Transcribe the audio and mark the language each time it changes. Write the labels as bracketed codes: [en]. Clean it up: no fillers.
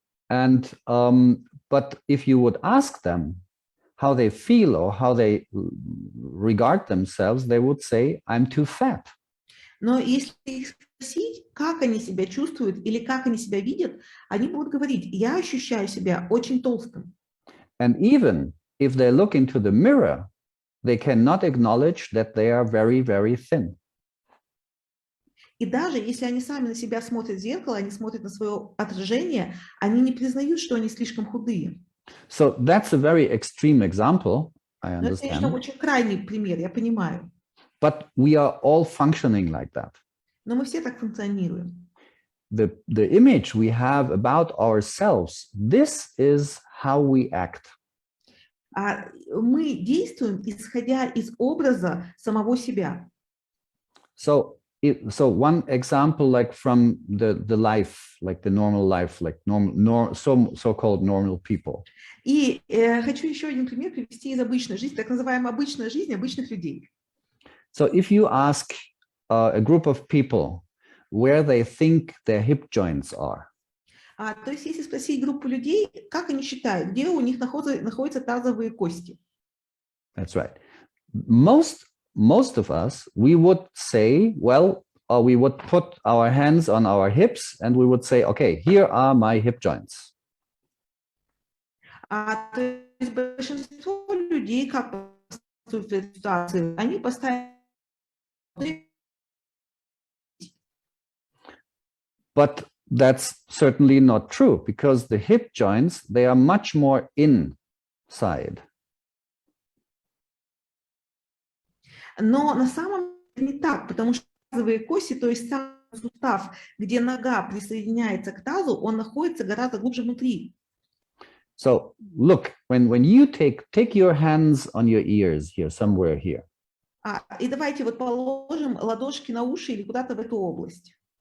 [en] And but if you would ask them how they feel or how they regard themselves, they would say, I'm too fat. [ru] Но если их спросить, как они себя чувствуют или как они себя видят, они будут говорить, я ощущаю себя очень толстым. [en] And even if they look into the mirror, they cannot acknowledge that they are very, very thin. [ru] И даже если они сами на себя смотрят в зеркало, они смотрят на свое отражение, они не признают, что они слишком худые. [en] So that's a very extreme example, I [ru] Но это, конечно, [en] understand. [ru] очень крайний пример, я понимаю. [en] But we are all functioning like that. [ru] Но мы все так функционируем. [en] The image we have about ourselves, this is how we act. [ru] Мы действуем, исходя из образа самого себя. [en] So one example, like from the life, like the normal life, like so-called normal people. [ru] И хочу еще один пример привести из обычной жизни, так называемой обычной жизни обычных людей. [en] So if you ask a group of people where they think their hip joints are. [ru] То есть если спросить группу людей, как они считают, где у них находятся тазовые кости? [en] That's right. Most of us, we would say, well, we would put our hands on our hips and we would say, okay, here are my hip joints. [ru] То есть большинство людей, как в этой ситуации, они поставят. [en] But that's certainly not true, because the hip joints, they are much more inside. [ru] Но на самом деле не так, потому что тазовые кости, то есть сам сустав, где нога присоединяется к тазу, он находится гораздо глубже внутри. [en] So look, when you take your hands on your ears here, somewhere here. [ru] И давайте вот положим ладошки на уши или куда-то в эту область.